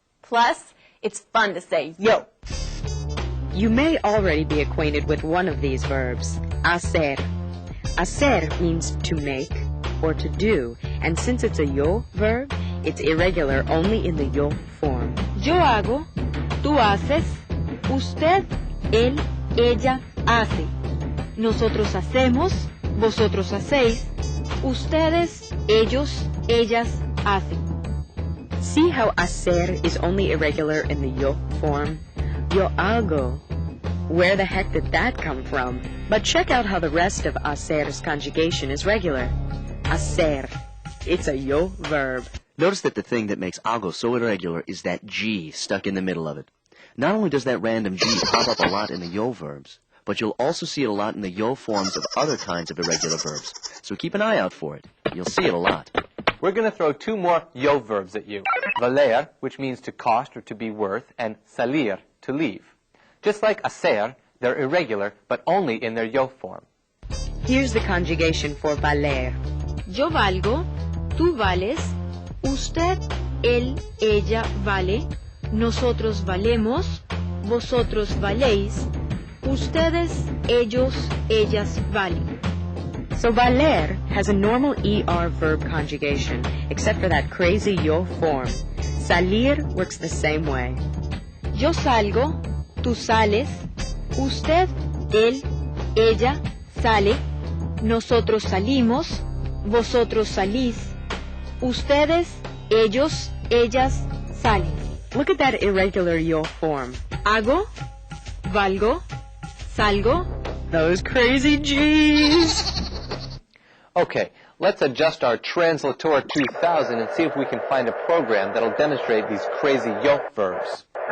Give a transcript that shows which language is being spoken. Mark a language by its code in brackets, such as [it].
[en] Plus, it's fun to say yo. You may already be acquainted with one of these verbs, hacer. Hacer means to make or to do, and since it's a yo verb, it's irregular only in the yo form. [es] Yo hago, tú haces, usted, él, ella hace. Nosotros hacemos, vosotros hacéis, ustedes, ellos, ellas hacen. [en] See how hacer is only irregular in the yo form? [es] Yo hago. [en] Where the heck did that come from? But check out how the rest of hacer's conjugation is regular. Hacer. It's a yo verb. Notice that the thing that makes hago so irregular is that G stuck in the middle of it. Not only does that random G pop up a lot in the yo verbs, but you'll also see it a lot in the yo forms of other kinds of irregular verbs. So keep an eye out for it. You'll see it a lot. We're going to throw 2 more yo verbs at you. Valer, which means to cost or to be worth, and salir, to leave. Just like hacer, they're irregular, but only in their yo form. Here's the conjugation for valer. [es] Yo valgo, tú vales, usted, él, ella vale, nosotros valemos, vosotros valéis, ustedes, ellos, ellas valen. [en] So valer has a normal ER verb conjugation, except for that crazy yo form. Salir works the same way. [es] Yo salgo, tú sales, usted, él, ella sale, nosotros salimos, vosotros salís, ustedes, ellos, ellas salen. [en] Look at that irregular yo form. [es] Hago, valgo, salgo. [en] Those crazy G's. Okay, let's adjust our Translator 2000 and see if we can find a program that'll demonstrate these crazy yo verbs.